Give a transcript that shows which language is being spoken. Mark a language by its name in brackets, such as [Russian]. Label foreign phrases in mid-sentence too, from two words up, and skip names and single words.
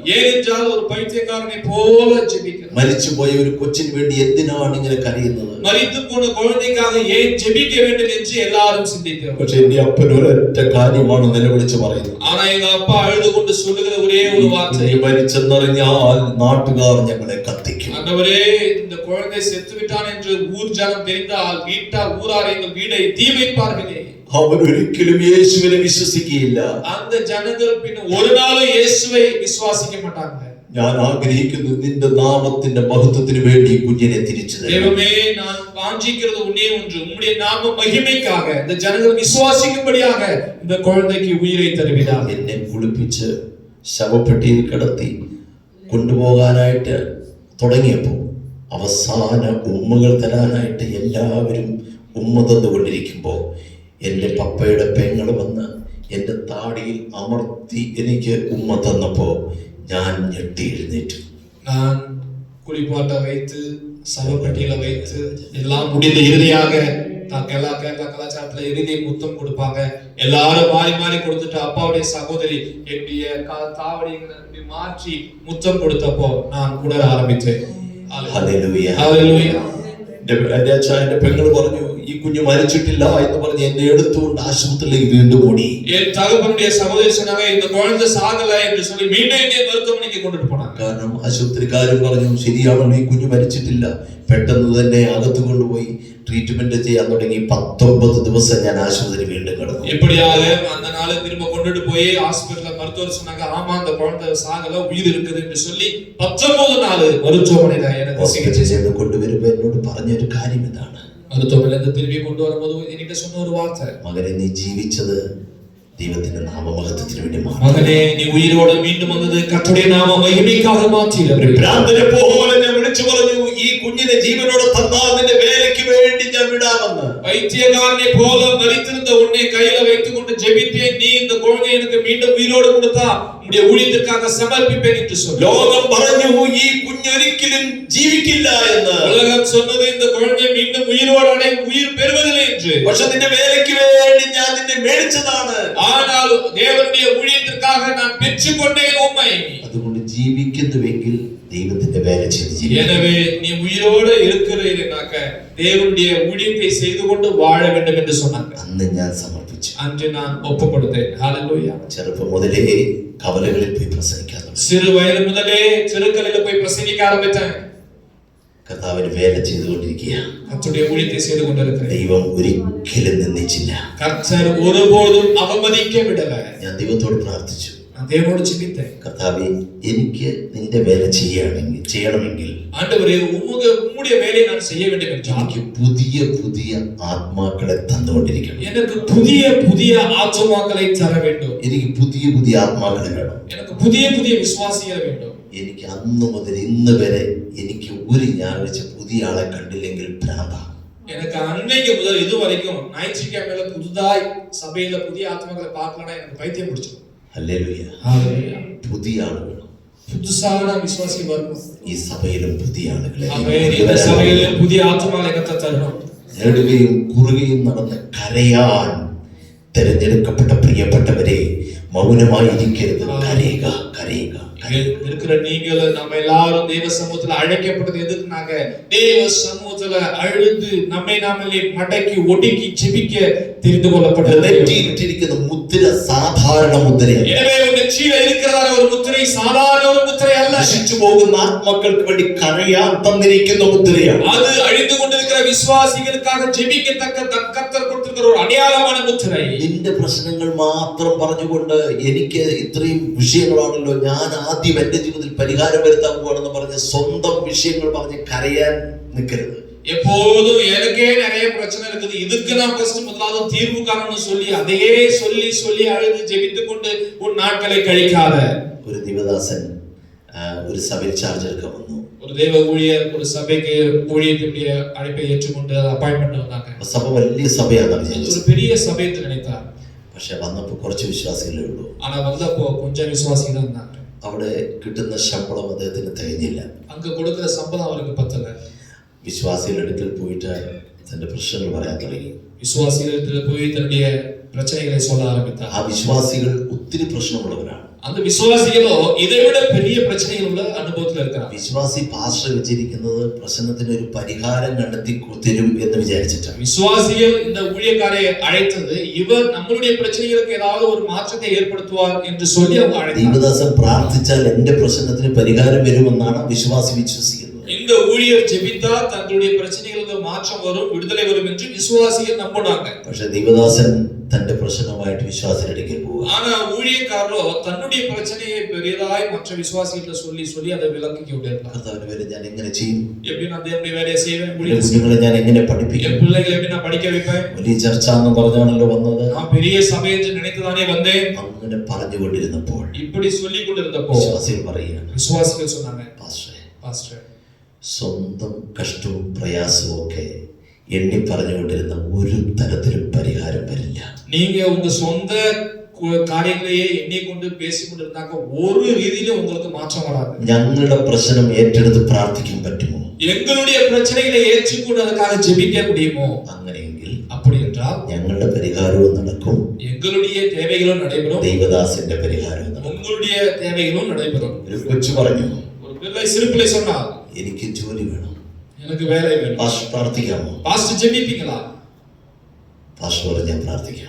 [Tamil] ஏனென்றால் ஒரு பைத்தியக்காரனை போல ஜெபிக்கிறார். [Malayalam] മരിച്ചുപോയ ഒരു കൊച്ചിന് വേണ്ടി എന്തിനാണ് ഇങ്ങനെ കരയുന്നത്? [Tamil] மரித்து போன குழந்தைக்காக ஏன் ஜெபிக்க வேண்டும் என்று எல்லாரும் சிந்திக்கிறார்கள். [Malayalam] പക്ഷെ എന്റെ അപ്പൻ ഒരൊറ്റ കാര്യമാണ് നിലവിളിച്ച് പറയുന്നത്. [Tamil] ஆனா எங்க அப்பா அழுது கொண்டு சொல்லுகிற ஒரே ஒரு வார்த்தை, [Malayalam] മരിച്ചെന്നറിഞ്ഞാൽ നാട്ടുകാർ ഞങ്ങളെ കത്തിക്കും. [Tamil] ஆண்டவரே, இந்த குழந்தை செத்து விட்டான் என்று ஊர் ஜனம் தெரிந்தால் ஊரார் எங்கள் வீடை தீ வைப்பார்களே. [Malayalam] അവർ ഒരിക്കലും യേശുവിനെ വിശ്വസിക്കുകയില്ല. [Tamil] அந்த ஜனங்கள் பின்ன ஒரு நாளும் இயேசுவை விசுவாசிக்க மாட்டாங்க. [Malayalam] ഞാൻ ആഗ്രഹിക്കുന്നു നിന്റെ നാമത്തിന്റെ മഹത്വത്തിന് വേണ്ടി ഈ കുഞ്ഞിനെ തിരിച്ചു തരണം. [Tamil] தேவமே, நான் வாஞ்சிக்கிறது ஒன்றே ஒன்று, உம்முடைய நாம மகிமைக்காக இந்த ஜனங்கள் விசுவாசிக்கும்படியாக இந்த குழந்தைக்கு உயிரை தருவீராக. [Malayalam] എന്നെ കുളിപ്പിച്ച് ശവപ്പെട്ടിയിൽ കിടത്തി കൊണ്ടുപോകാനായിട്ട് തുടങ്ങിയപ്പോൾ അവസാന ഉമ്മകൾ തരാനായിട്ട് എല്ലാവരും ഉമ്മ തന്നുകൊണ്ടിരിക്കുമ്പോൾ എൻ്റെ പപ്പയുടെ പെങ്ങൾ വന്ന് എൻ്റെ താടിയിൽ അമർത്തി എനിക്ക് ഉമ്മ തന്നപ്പോൾ ഞാൻ ഞെട്ടി എഴുന്നേറ്റു. [Tamil] நான் குளிப்பாட்ட வைத்து சவப்பட்டியில வைத்து எல்லாம் முடிந்த இறுதியாக கேரளா கலாச்சாரத்துல இறுதி முத்தம் கொடுப்பாங்க. எல்லாரும் மாறி மாறி கொடுத்துட்டு அப்பாவுடைய சகோதரி என்னுடைய தாவடியை மாற்றி முத்தம் கொடுத்தப்போ நான் உணர ஆரம்பித்தேன். [Malayalam] ഹല്ലേലൂയ. [Tamil] ஹல்லேலூயா. [Malayalam] എൻ്റെ അച്ഛൻ എൻ്റെ പെങ്ങൾ പറഞ്ഞു, ഈ കുഞ്ഞ് മരിച്ചിട്ടില്ല എന്ന് പറഞ്ഞ് എന്നെ എടുത്തുകൊണ്ട് ആശുപത്രിയിലേക്ക് വീണ്ടും ഓടി. [Tamil] என் தகப்பனுடைய சகோதரி சொன்னாங்க, இந்த குழந்தை சாகல என்று சொல்லி மீண்டும் என்னை மருத்துவமனைக்கு கொண்டுட்டு போனாங்க. [Malayalam] കാരണം ആശുപത്രിക്കാരും പറഞ്ഞു, ശരിയാണല്ലോ ഈ കുഞ്ഞ് മരിച്ചിട്ടില്ല. പെട്ടെന്ന് തന്നെ അകത്ത് കൊണ്ടുപോയി ട്രീറ്റ്മെന്റ് ചെയ്യാൻ തുടങ്ങി. 19 ദിവസം ഞാൻ ആശുപത്രി വീണ്ടും കിടന്നു. [Tamil] எப்படியாக அந்த நாளை திரும்ப கொண்டுட்டு போய் ஹாஸ்பிடல்ல மருத்துவர் சொன்னாங்க, ஆமா அந்த குழந்தை சாகல, உயிர் இருக்குது என்று சொல்லி 19 நாள் மருத்துவமனையில எனக்கு சிகிச்சை [Malayalam] ചെയ്ത് കൊണ്ടുവരുമ്പോ എന്നോട് പറഞ്ഞൊരു കാര്യം ഇതാണ്. [Tamil] மருத்துவமனையில திரும்பி கொண்டு வரும்போது என்கிட்ட சொன்ன ஒரு வார்த்தை, [Malayalam] മകനെ, നീ ജീവിച്ചത് ദൈവത്തിന്റെ നാമമഹത്വത്തിന് വേണ്ടി മാത്രം. [Tamil] மகனே, நீ உயிரோடு மீண்டும் வந்தது கர்த்தருடைய [Malayalam] നാമ മഹിമയ്ക്കാக മാറ്റിയില്ല. ഭ്രാന്തനെ പോലെ ഞാൻ വിളിച്ചു പറഞ്ഞു, ഈ കുഞ്ഞിനെ ജീവനോടെ തന്നാൽ നിന്റെ വേലയ്ക്ക് വേണ്ടി ഞാൻ വിടാമെന്ന്. [Tamil] பைத்தியக்காரனை போல மரித்திருந்த உன்னை கையில வைத்துக் கொண்டு ஜெபித்தேன், நீ இந்த குழந்தையை எனக்கு மீண்டும் உயிரோடு கொடுத்தா உம்முடைய ஊழியத்திற்காக சமர்ப்பிப்பேன் என்று சொன்னார். [Malayalam] ലോകം പറഞ്ഞു ഈ കുഞ്ഞൊരിക്കലും ജീവിക്കില്ല എന്ന്. [Tamil] உலகம் சொன்னது, இந்த குழந்தை மீண்டும் உயிர் பெறுவதில்லை. என்று. [Malayalam] പക്ഷെ നിന്റെ വേലയ്ക്ക് വേണ്ടി ഞാൻ നിന്നെ മേടിച്ചതാണ്. [Tamil] ஆனால் தேவனுடைய ஊழியத்திற்காக நான் பெற்றுக்கொண்டேன் உம்மை. [Malayalam] അതുകൊണ്ട് ജീവിക്കുന്നുവെങ്കിൽ ദൈവത്തിന്റെ വേല ചെയ്ത് ജീവിക്കണം. [Tamil] எனவே நீ உயிரோடு இருக்கிறீனாக்க தேவனுடைய ஊழியத்தை செய்து கொண்டு வாழ வேண்டும் என்று சொன்னாங்க. [Malayalam] അന്ന് ഞാൻ സമർപ്പിച്ചു. [Tamil] அன்று நான் ஒப்பு கொடுத்தேன். ஹalleluya. [Malayalam] ചെറുപ്പം മുതലേ കവലകളിൽ പോയി പ്രസംഗിക്കാൻ തുടങ്ങി. [Tamil] சிறு வயது முதலே தெருக்களில் போய் பிரசங்கிக்க ஆரம்பித்தேன். [Malayalam] കർത്താവിന് വേല ചെയ്തുകൊണ്ടിരിക്കുക. [Tamil] கர்த்தருடைய ஊழியத்தை செய்து கொண்டிருக்கிறேன். [Malayalam] ദൈവം ഒരിക്കലും നിന്ദിച്ചില്ല. [Tamil] கர்த்தர் ஒருபோதும் அவமதிக்க விடல. [Malayalam] ഞാൻ ദൈവത്തോട് പ്രാർത്ഥിച്ചു. [Tamil] நான் தேவனோடு ஜெபித்தேன். [Malayalam] കർത്താവേ, എനിക്ക് നിന്റെ വേല ചെയ്യണമെങ്കിൽ [Tamil] ஆண்டவரே, உம்முடைய வேலையை நான் செய்ய வேண்டும் என்றால் [Malayalam] എനിക്ക് പുതിയ പുതിയ ആത്മാക്കളെ തന്നുകൊണ്ടിരിക്കണം. [Tamil] எனக்கு புதிய புதிய ஆத்துமாக்களை தர வேண்டும். [Malayalam] എനിക്ക് പുതിയ പുതിയ ആത്മാക്കളെ വേണം. [Tamil] எனக்கு புதிய புதிய விசுவாசிகள் வேண்டும். [Malayalam] എനിക്ക് അന്ന് മുതൽ ഇന്ന് വരെ എനിക്ക് ഒരു ഞായറാഴ്ച പുതിയ ആളെ കണ്ടില്ലെങ്കിൽ ഭ്രാന്താ. [Tamil] எனக்கு அன்னைக்கு முதல் இது வரைக்கும் ஞாயிற்றுக்கிழமையில புதுதாய் சபையில புதிய ஆத்மாக்களை பார்க்கலன்னா எனக்கு பைத்தியம் பிடிச்சிடும். [Malayalam] ഹല്ലേലൂയ. [Tamil] ஹalleluya. [Malayalam] പുതിയ ആളുകൾ [Tamil] புதுசான விசுவாசி வரணும். [Malayalam] ഈ സഭയിലും പുതിയ ആളുകളെ [Tamil] இந்த சபையில புதிய ஆத்மாக்களை கர்த்தர் தரணும். [Malayalam] നെടുകയും കുറുകയും നടന്ന് കരയാൻ തിരഞ്ഞെടുക്കപ്പെട്ട പ്രിയപ്പെട്ടവരെ, മൗനമായിരിക്കരുത്. കരയുക, കരയുക. [Tamil] இருக்கிற நீங்கள் நம்ம எல்லாரும் தேவ சமூகத்துல அழைக்கப்பட்டது எதுக்குனாங்க? தேவ சமூகத்துல அழுது நம்மை நாமளே மடக்கி ஒடுக்கி ஜெபிக்க தெரிந்து கொள்ளப்பட்டது. [Malayalam] നെറ്റിയിട്ടിരിക്കുന്ന മുദ്ര സാധാരണ മുദ്രയല്ല. [Tamil] எனவே நெற்றியில இருக்கிறதான ஒரு முத்திரை சாதாரண ஒரு முத்திரை அல்ல. [Malayalam] നശിച്ചു പോകുന്ന ആത്മാക്കൾക്ക് വേണ്ടി കരയാൻ തന്നിരിക്കുന്ന മുദ്രയാണ്. [Tamil] அது அழிந்து கொண்டிருக்கிற விசுவாசிகளுக்காக ஜெபிக்கத்தக்க கர்த்தர் கொடுத்திருக்கிற ஒரு அடையாளமான முத்திரை. [Malayalam] നിന്റെ പ്രശ്നങ്ങൾ മാത്രം പറഞ്ഞുകൊണ്ട് എനിക്ക് ഇത്രയും വിഷയങ്ങളാണല്ലോ, ഞാൻ ആദ്യം എന്റെ ജീവിതത്തിൽ പരിഹാരം വരുത്താൻ പോകണമെന്ന് പറഞ്ഞ് സ്വന്തം വിഷയങ്ങൾ പറഞ്ഞ് കരയാൻ നിൽക്കരുത്. [Tamil] எப்போதும் எனக்கே நிறைய பிரச்சனை இருக்குது, இதுக்கு நான் ஃபர்ஸ்ட் முதலாவது தீர்வு காணணும்னு சொல்லி அதையே சொல்லி சொல்லி அழுது ஜெபித்துக் கொண்டு உன் நாட்களை கழிக்காத. [Malayalam] ഒരു ദിവദാസൻ ഒരു സഭയിൽ ചാർജ് എടുക്കാൻ വന്നു. [Tamil] ஒரு தேவ ஊழியர் ஒரு சபைக்கு ஊழியத்துடைய அழைப்பை ஏற்றுக்கொண்டு அப்பாயின்மெண்ட் வந்தாங்க. [Malayalam] സഭ വലിയ സഭയാണെന്ന് വിചാരിച്ചു. [Tamil] ஒரு பெரிய சபை என்று நினைத்தார். [Malayalam] പക്ഷെ വന്നപ്പോൾ കുറച്ച് വിശ്വാസികളേ ഉള്ളൂ. [Tamil] ஆனா வந்தப்போ கொஞ்சம் விசுவாசிகள் தான் இருந்தாங்க. [Malayalam] അവിടെ കിട്ടുന്ന ശമ്പളം അദ്ദേഹത്തിന് തികഞ്ഞില്ല. [Tamil] அங்க கொடுக்கிற சம்பளம் அவருக்கு பத்தல. [Malayalam] വിശ്വാസികളുടെ അടുക്കൽ പോയിട്ട് തന്റെ പ്രശ്നങ്ങൾ പറയാൻ തുടങ്ങി. [Tamil] விசுவாசிகளிடத்துல போய் தன்னுடைய பிரச்சனைகளை சொல்ல ஆரம்பித்தார். [Malayalam] ആ വിശ്വാസികൾ ഒത്തിരി പ്രശ്നമുള്ളവരാണ്. [Tamil] அந்த விசுவாசிகளோ இதை விட பெரிய பிரச்சனைகள் உள்ள அனுபவத்துல இருக்கிறாங்க. [Malayalam] വിശ്വാസി പാസ്റ്റർ വെച്ചിരിക്കുന്നത് പ്രശ്നത്തിന് ഒരു പരിഹാരം കണ്ടെത്തി തരും എന്ന് വിചാരിച്ചിട്ടാണ്. [Tamil] விசுவாசிகள் இந்த ஊழியக்காரை அழைத்தது இவர் நம்மளுடைய பிரச்சனைகளுக்கு ஏதாவது ஒரு மாற்றத்தை ஏற்படுத்துவார் என்று சொல்லி அவங்க அழைத்தார். [Malayalam] ദൈവദാസൻ പ്രാർത്ഥിച്ചാൽ എന്റെ പ്രശ്നത്തിന് പരിഹാരം വരുമെന്നാണ് വിശ്വാസി വിശ്വസിക്കുന്നത്. [Tamil] இந்த ஊழியர் ஜெபித்தால் தங்களுடைய பிரச்சனைகளுக்கு மாற்றம் வரும், விடுதலை வரும் என்று விசுவாசிகள் நம்பினாங்க. [Malayalam] പക്ഷെ ദൈവദാസൻ തന്റെ പ്രശ്നമായിട്ട് വിശ്വാസിയുടെ അടുക്കൽ പോവുക. [Tamil] ஆனா ஊழியக்காரரோ தன்னுடைய பிரச்சனையை பெரியதாய் மற்ற விசுவாசிகிட்ட சொல்லி சொல்லி அதை விளக்கிக்க விட்டார். [Malayalam] കർത്താവിന്റെ പേരിൽ ഞാൻ എങ്ങനെ ചെയ്യും? [Tamil] எப்படி நான் தேவனுடைய வேலையை செய்வேன்? [Malayalam] കുഞ്ഞുങ്ങളെ ഞാൻ എങ്ങനെ പഠിപ്പിക്കും? [Tamil] என் பிள்ளைகளை எப்படி நான் படிக்க வைப்பேன்? [Malayalam] വലിയ ചർച്ച എന്ന് പറഞ്ഞാണല്ലോ വന്നത്. [Tamil] நான் பெரிய சபை என்று நினைத்துதானே வந்தேன். [Malayalam] അങ്ങനെ പറഞ്ഞുകൊണ്ടിരുന്നപ്പോൾ [Tamil] இப்படி சொல்லி கொண்டிருந்தப்போ [Malayalam] വിശ്വാസികൾ പറയുകയാണ്, [Tamil] விசுவாசிகள் சொன்னாங்க, [Malayalam] പാസ്റ്റർ, സ്വന്തം കഷ്ടവും പ്രയാസവും ഒക്കെ എണ്ണി പറഞ്ഞുകൊണ്ടിരുന്ന ഒരു തരത്തിലും പരിഹാരം വരില്ല. [Tamil] நீங்க உங்க சொந்த காரியங்களையே எண்ணிக்கொண்டு பேசிக்கொண்டிருந்தாக்க ஒரு ரீதியிலும் உங்களுக்கு மாற்றம் வராது. [Malayalam] ഞങ്ങളുടെ പ്രശ്നം ഏറ്റെടുത്ത് പ്രാർത്ഥിക്കാൻ പറ്റുമോ? [Tamil] எங்களுடைய பிரச்சனைகளை ஏற்றுக்கொண்டு அதற்காக ஜெபிக்க முடியுமோ? [Malayalam] അങ്ങനെയെങ്കിൽ [Tamil] அப்படி என்றால் [Malayalam] ഞങ്ങളുടെ പരിഹാരവും നടക്കും, [Tamil] எங்களுடைய தேவைகளும் நடைபெறும், [Malayalam] ദൈവദാസന്റെ പരിഹാരവും നടക്കും. [Tamil] உங்களுடைய தேவைகளும் நடைபெறும். [Malayalam] ഒരു കൊച്ചു പറഞ്ഞു, [Tamil] ஒரு பிள்ளை சிறு பிள்ளை சொன்னால், [Malayalam] എനിക്ക് ജോലി വേണം, [Tamil] எனக்கு வேலை வேணும். [Malayalam] പാസ്റ്റർ പ്രാർത്ഥിക്കാമോ? [Tamil] பாஸ்டர் ஜெபிப்பீங்களா? [Malayalam] പാസ്റ്റർ പറഞ്ഞു, ഞാൻ പ്രാർത്ഥിക്കാം.